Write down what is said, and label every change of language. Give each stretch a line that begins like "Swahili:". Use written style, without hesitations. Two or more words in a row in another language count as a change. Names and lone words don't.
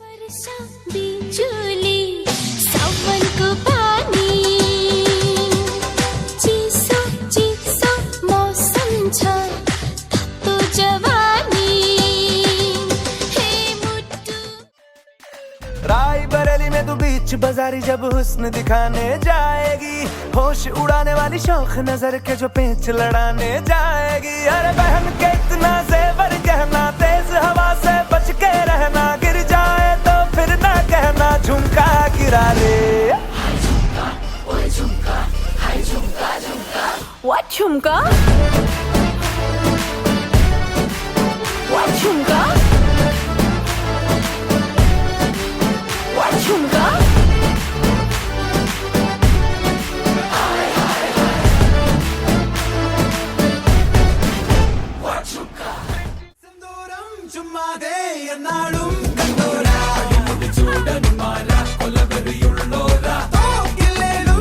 Nepali: बिजुली सावनको पानी चिसो मौसम छ तातो जवानी हे मुट्टु
Hindi: राय बरेली में तू बीच बाजारी जब हुस्न दिखाने जाएगी, होश उड़ाने वाली शौक नजर के जो पेंच लड़ाने जाएगी। अरे बहन के इतना जेवर गहना, तेज हवा से बच के रहना, गिर जाए तो फिर ना कहना झुमका गिरा ले।
English: What झुमका? What झुमका? What झुमका?
Malayalam: ചുമ്മാതെ എന്നാളും കണ്ടോരാ ചൂടന്മാരാ കൊലവെറിയുള്ളോരാ തോക്കില്ലേലും